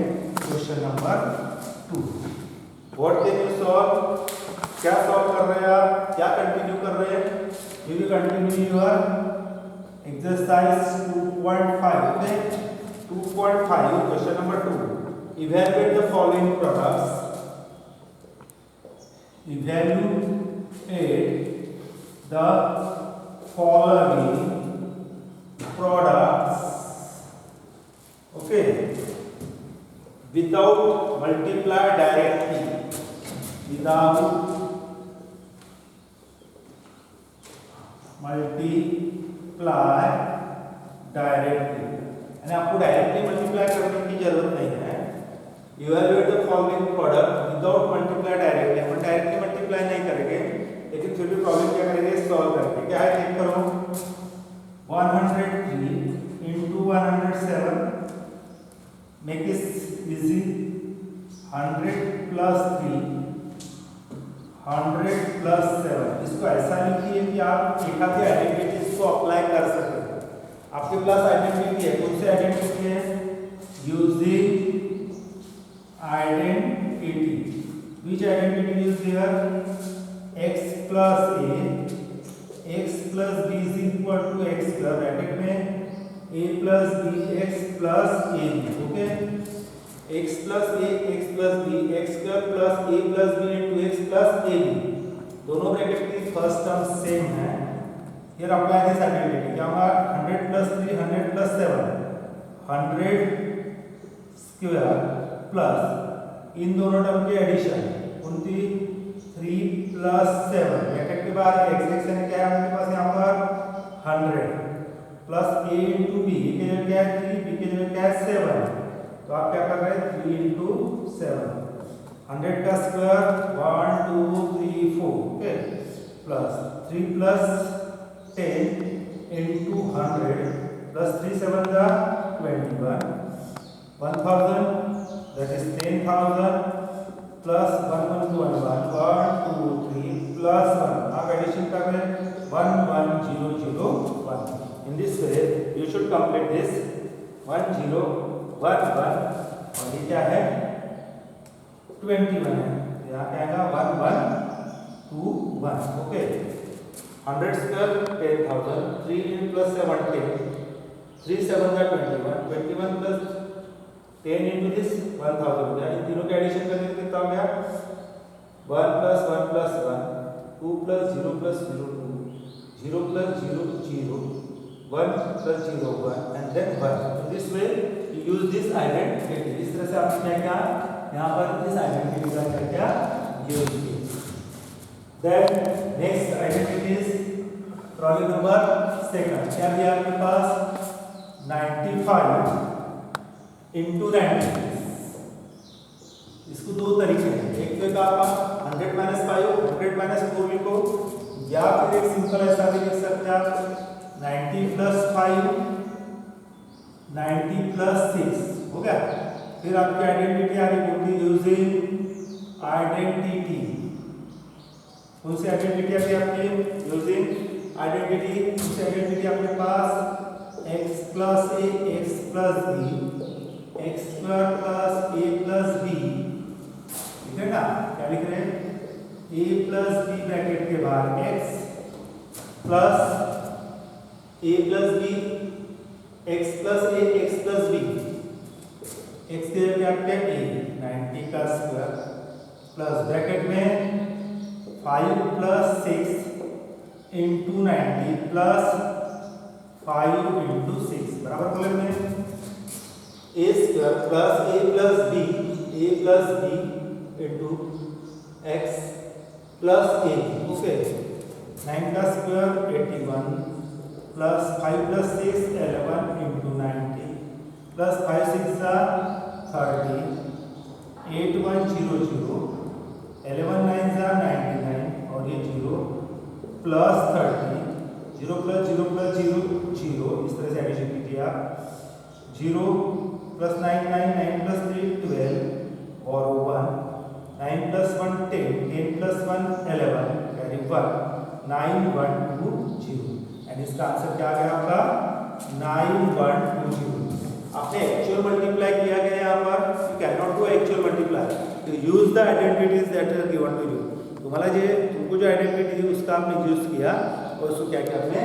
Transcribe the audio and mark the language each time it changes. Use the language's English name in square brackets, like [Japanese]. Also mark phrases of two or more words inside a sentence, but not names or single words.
[English] question number 2, what can you solve, [Hindi] क्या सॉल्व कर रहे हैं आप, क्या कंटिन्यू कर रहे हैं, [English] you will continue your exercise 2.5, okay. 2.5 question number 2, evaluate the following products, evaluate the following products, okay, without multiply directly, without multiply directly, [Hindi] यानी आपको [English] directly multiply [Hindi] करने की जरूरत नहीं है। [English] evaluate the following product without multiply directly, [Hindi] अपन [English] directly multiply [Hindi] नहीं करेंगे लेकिन फिर भी प्रॉब्लम क्या करेंगे, सॉल्व करेंगे। क्या है चेक करो, [English] 103 into 107 make it easy, 100 plus 3 100 plus 7, [Hindi] इसको ऐसा लिखिए कि आप एक आधी आइडेंटिटीज को अप्लाई कर सकें। आपके पास आइडेंटिटी है, कौन सी आइडेंटिटी है? [English] using identity, which identity use here? x plus b is equal to x plus [Hindi] ब्रैकेट में [English] a plus b x plus a b, ओके। x plus a x plus b x square plus a plus b into x plus a b, [Hindi] दोनों ब्रैकेट की फर्स्ट टर्म सेम है। [English] here apply this identity, [Hindi] क्या होगा? 100 plus 3 100 plus 7 100 [English] square plus [Hindi] इन दोनों टर्म की एडिशन 3 plus 7 ब्रैकेट के बाद x सेक्शन क्या है आपके पास यहाँ पर? 100 प्लस a into b, a की जगह क्या है? 3, b की जगह क्या है? 7, तो आप क्या कर रहे हैं? 3 into 7, 100 का स्क्वायर 1 2 3 4, ओके, प्लस 3 plus 10 into 100 plus 3 7 का 21, 1000 [English] that is [Hindi] 10,000 plus 1 1 2 1 1 2 3 plus 1, आप एडिशन कर रहे हैं 1 1 0 0 1। [English] In this way you should complete this 1 0 1 1 [Hindi] और ये क्या है? 21 है, यहाँ क्या आएगा? 1 1 2 1, ओके। 100 स्क्वायर 10,000, 3 in plus 7 10, 3 7 का 21, 21 plus 10 [English] into this [Hindi] 1000 हो गया। इन तीनों के एडिशन करने के कितना हो गया? 1 plus 1 plus 1, [English] 2 plus 0 plus 0 2, 0 plus 0 0, 1 plus 0 1 and then 1। So this way you use this identity। [Hindi] इस तरह से आपने क्या किया? यहाँ पर इस आइडेंटिटी का क्या यूज किया। [English] Then next identity is problem number second. [Hindi] क्या दिया आपके पास? 95 into 90। इसको दो तरीके हैं, एक तो आप 100 minus 5 100 minus 4 लिखो, या फिर एक सिंपल ऐसा भी लिख सकते हैं आप 90 plus 5 90 plus 6, हो गया। फिर आपकी आइडेंटिटी आ गई, कौन सी? [English] using identity. [Hindi] कौन सी आइडेंटिटी आती है आपकी? [English] using identity. [Hindi] कौन सी आइडेंटिटी आपके पास? [English] x plus a x plus b x square plus a plus b, [Hindi] ठीक है ना? क्या लिख रहे हैं? [English] a plus b [Hindi] ब्रैकेट के बाहर [English] x plus a plus b x plus a x plus b, x [Hindi] के जगह क्या है? [English] a 90 [Hindi] का स्क्वायर प्लस ब्रैकेट में [English] 5 plus 6 into 90 plus 5 into 6 [Hindi] बराबर बोले में [English] a square plus a plus b into x plus a, ओके। [Hindi] 9 का स्क्वायर 81 प्लस 5 plus 6 11 into 90 प्लस 5 6 30 8 1 0 0 11 9 99 और ये 0 प्लस 30 0 plus 0 plus 0 0, इस तरह से एडिशन कीजिए आप। 0 plus 9 9 9 plus 3 12 और 1 9 plus 1 10 10 plus 1 11 कैरी 1 9 1 2 0 एंड इसका आंसर क्या आ गया आपका? 9 1 2 0। आपने एक्चुअल मल्टीप्लाई किया गया यहाँ पर, [English] you can not do actual multiply, तो use the identities that are given to you। [Hindi] तुम्हारा तुमको जो आइडेंटिटी थी उसका आपने यूज किया और उसको क्या किया आपने?